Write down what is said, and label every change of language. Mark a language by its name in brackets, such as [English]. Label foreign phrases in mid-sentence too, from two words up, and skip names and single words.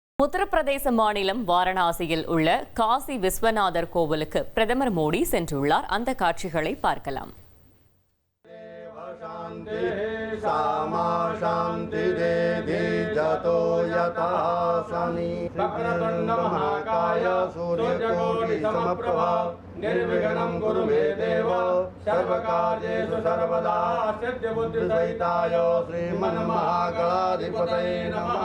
[Tamil] உத்தரப்பிரதேச மாநிலம் வாரணாசியில் உள்ள காசி விஸ்வநாதர் கோவிலுக்கு பிரதமர் மோடி சென்றுள்ளார். அந்த காட்சிகளை பார்க்கலாம். [Sanskrit] निर्विघ्नं कुरु मे देव सर्वकार्येषु सर्वदा सिद्धिबुद्धिसहिताय श्रीमन्महागणाधिपतये नमः।